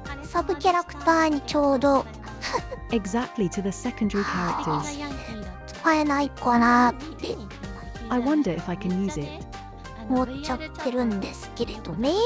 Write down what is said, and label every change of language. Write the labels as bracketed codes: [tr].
[ja] サブキャラクターにちょうど [en] Exactly to the secondary characters. [ja] 使えないかなって [en] I wonder if I can use it. [ja] 思っちゃってるんですけれどね。